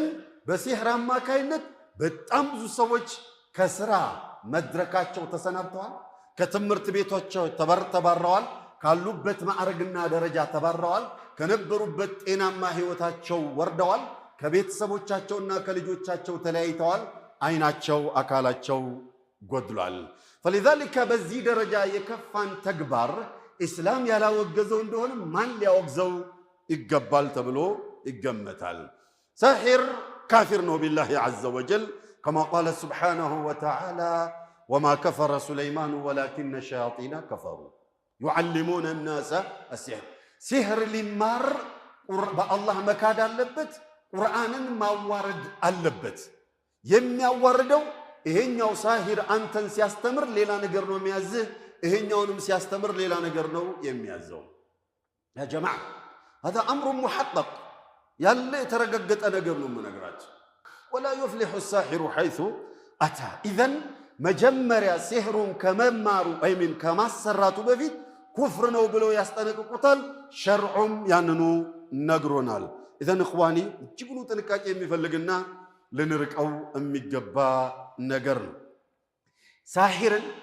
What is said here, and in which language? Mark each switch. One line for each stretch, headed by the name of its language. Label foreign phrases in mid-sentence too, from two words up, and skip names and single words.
Amharic: በሲህር አማካይነት በጣም ብዙ ሰዎች ከስራ መድረካቸው ተሰናብተዋል። ከትምህርት ቤቶቻቸው ተባረዋል። ካሉበት ማዕረግና ደረጃ ተባረዋል። ከነበሩበት ጤናማ ህይወታቸው ወርደዋል። ከቤተሰቦቻቸውና ከልጆቻቸው ተለያይተዋል። አይናቸው አካላቸው ጎድሏል። فلذلك በዚህ ደረጃ የከፋን ተግባር እስላም ያላወገዘው እንደሆነ ማን ሊያወግዘው ይገባል ተብሎ ይገመታል። ሳሒር ካፊር ነው
Arabic: بالله عز وجل كما قال سبحانه وتعالى وما كفر سليمان ولكن الشياطين كفروا يعلمون الناس السحر سحر
Amharic: ሊማር በአላህ መካድ አለበት። ቁርአንን ማዋረድ አለበት። የሚያዋርደው ይሄኛው ሳሂር አንተን ሲያስተምር ሌላ ነገር ነው የሚያዝህ፣ ይሄኛውንም ሲያስተምር ሌላ ነገር ነው የሚያዘው።
Arabic: يا جماعة هذا امر محقق
Amharic: ያለ የተረጋገጠ ነገር ነው የምነግራችሁ።
Arabic: ولا يفلح الساحر حيث اتى اذا
Amharic: መጀመሪያ ሲህሩን ከመማሩ አይምን ከማሰራቱ በፊት ኩፍር ነው ብለው ያስጠነቅቁታል። ሸርዑም ያንኑ ነግሮናል።
Arabic: إذن إخواني
Amharic: እጅጉን ጥንቃቄ የሚፈልግና ልንርቀው የሚገባ ነገር ነው። ሳሂርን